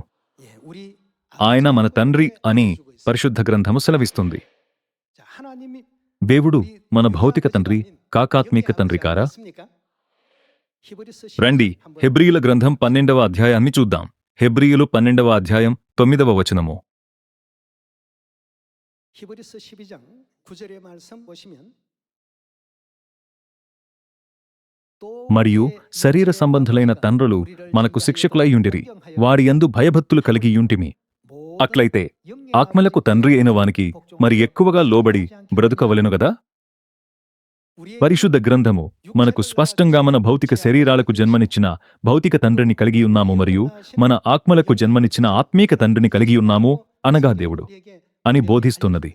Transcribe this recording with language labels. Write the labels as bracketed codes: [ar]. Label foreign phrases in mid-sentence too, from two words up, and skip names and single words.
[te] ఆయన మన తండ్రి అని పరిశుద్ధ గ్రంథము సెలవిస్తుంది. దేవుడు మన భౌతిక తండ్రి, కాకాత్మిక తండ్రి కారా? రండి, హెబ్రీయుల గ్రంథం 12వ అధ్యాయాన్ని చూద్దాం. హెబ్రీయులు 12వ అధ్యాయం 9వ వచనము. [ko] 히브리서 12장 9절의 말씀 보시면 [te] మరియు శరీర సంబంధులైన తండ్రులు మనకు శిక్షకులై యుండిరి, వారి యందు భయభక్తులు కలిగి యుంటిమి. అట్లయితే ఆత్మలకు తండ్రి అయిన వానికి మరి ఎక్కువగా లోబడి బ్రతుకవలెను గదా? పరిశుద్ధ గ్రంథము మనకు స్పష్టంగా మన భౌతిక శరీరాలకు జన్మనిచ్చిన భౌతిక తండ్రిని కలిగి ఉన్నాము మరియు మన ఆత్మలకు జన్మనిచ్చిన ఆత్మీక తండ్రిని కలిగి ఉన్నాము, అనగా దేవుడు అని బోధిస్తున్నది.